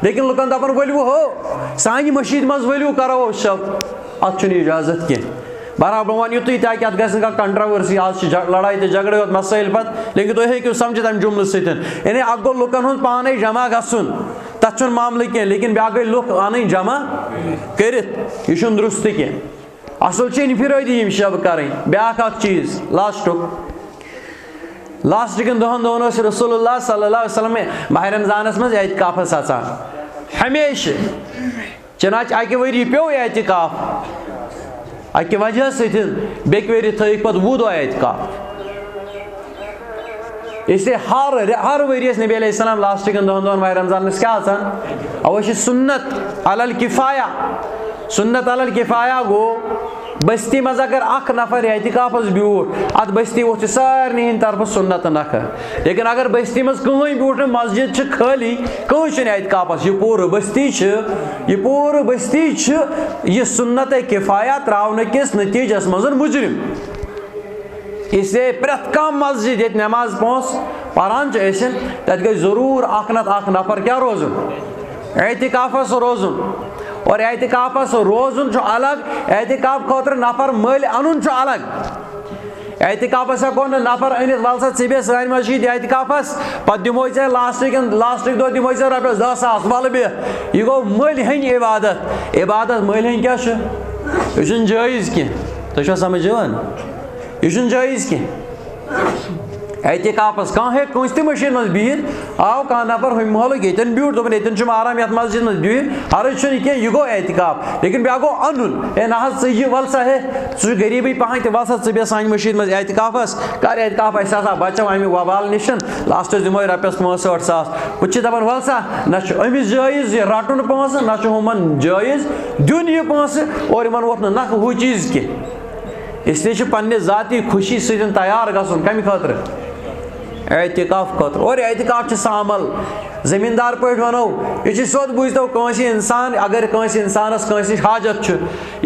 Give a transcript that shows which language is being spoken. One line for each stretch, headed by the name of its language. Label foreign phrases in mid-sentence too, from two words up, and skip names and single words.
Kashmiri: لیکن لُکن دپان ؤلِو ہو سانہِ مٔشیٖد منٛز ؤلِو کرو شب اتھ چھُنہٕ اجازت کینٛہہ برابر بہٕ وَنہٕ یُتُے تاکہِ اتھ گژھِ نہٕ کانٛہہ کنٹروؤرسی آز چھِ لڑٲے تہٕ جگڑٕ یوت مسٲیل پتہٕ لیکن تُہۍ ہیٚکِو سمجھِتھ امہِ جملہٕ سۭتۍ یعنی اکھ گوٚو لُکن ہُنٛد پانے جمع گژھُن تتھ چھُنہٕ معاملہٕ کینٛہہ لیکن بیٛاکھ گٔے لُکھ انٕنۍ جمع کٔرِتھ یہِ چھُنہٕ درُستہٕ کینٛہہ اصل چھِ انفرٲدی یِم شب کرٕنۍ بیٛاکھ اکھ چیٖز لاسٹٕکٮ۪ن 10 دۄہن ٲسۍ رسول اللہ
Arabic: صلی اللہ علیہ وسلم
Kashmiri: ماہ رمضانس منٛز اعتکافس اژان ہمیشہِ چنانچہ اکہِ ؤری پیوٚو اعتکاف اکہِ وجہ سۭتۍ بیٚکہِ ؤری تھٲیِکھ پتہٕ 20 دۄہ اعتکاف
Urdu: اس لیے
Kashmiri: ہر ؤریس نبی
Arabic: علیہ السلام
Kashmiri: لاسٹٕکٮ۪ن 10 دۄہن ماہ رمضانس کیٛاہ اژان اَوَے چھِ سُنت
Arabic: علی الکفایہ
Kashmiri: گوٚو بستی منٛز اگر اکھ نفر اعتکافس بیوٗٹھ اتھ بستی ووت یہِ سارنٕے ہٕنٛدِ طرفہٕ سُنت نکھٕ لیکن اگر بستی منٛز کٕہٕنۍ بیوٗٹھ نہٕ مسجد چھِ خٲلی کٕہٕنۍ چھُنہٕ اعتکافس یہِ پوٗرٕ بستی چھِ یہِ سُنتِ کِفایہ تراونہٕ کِس نٔتیٖجس منٛز مُجرم
Urdu: اس لیے
Kashmiri: پرٛٮ۪تھ کانٛہہ مسجد ییٚتہِ نٮ۪ماز 5 پران چھِ ٲسِن تتہِ گژھِ ضروٗر اکھ نتہٕ اکھ نفر کیٛاہ روزُن اعتکافس روزن اور اعتکافس روزن چھُ الگ اعتکاف خاطر نفر مل انن چھُ الگ اعتکافس ہیکو نہٕ نفر أنِتھ ول سا ژٕ بیٚہہ سانہِ منٛز چھِ اعتکافس پتہٕ دِموے ژےٚ لاسٹٕکۍ دۄہ دِموے ژےٚ رۄپیس 10,000 ول بیٚہہ یہِ گوٚو مٔلۍ ہٕنٛدۍ عبادت مٔلۍ ہٕنٛدۍ کیٛاہ چھُ یہِ چھُنہٕ جٲیز کینٛہہ تۄہہِ چھوا سمجھ یِوان یہِ چھُنہٕ جٲیز کینٛہہ اعتکافس کانٛہہ ہیٚکہِ کٲنٛسہِ تہِ مٔشیٖد منٛز بِہِتھ آو کانٛہہ نفر ہُمہِ محلُک ییٚتٮ۪ن بیوٗٹھ دوٚپُن ییٚتٮ۪ن چھُم آرام یتھ مسجد منٛز بِہِتھ عرض چھُنہٕ کینٛہہ یہِ گوٚو اعتکاف لیکن بیٛاکھ گوٚو انُن ہے نہ حظ ژٕ یہِ ول سا ہے ژٕ چھُکھ غریٖبٕے پہن تہِ ول سا ژٕ بیٚہہ سانہِ مٔشیٖد منٛز اعتکافس کر اعتکاف أسۍ ہسا بچو اَمہِ وبال نِش لاسٹس دِموے رۄپیس 65,000 بہٕ چھِ دپان ول سا نہ چھُ أمِس جٲیز یہِ رٹُن پونٛسہٕ نہ چھُ ہُمن جٲیز دیُن یہِ پونٛسہٕ اور یِمن ووت نہٕ نکھٕ ہُہ چیٖز کینٛہہ اسلیے چھُ پننہِ ذاتی خوشی سۭتۍ تیار گژھُن کمہِ خٲطرٕ اعتکاف خٲطرٕ اور اعتکاف چھُ سُہ عمل زمیٖندار پٲٹھۍ ونو یہِ چھُ سیوٚد بوٗزتو کٲنٛسہِ اِنسان اگر کٲنٛسہِ اِنسانس کٲنٛسہِ نِش حاجت چھُ یہِ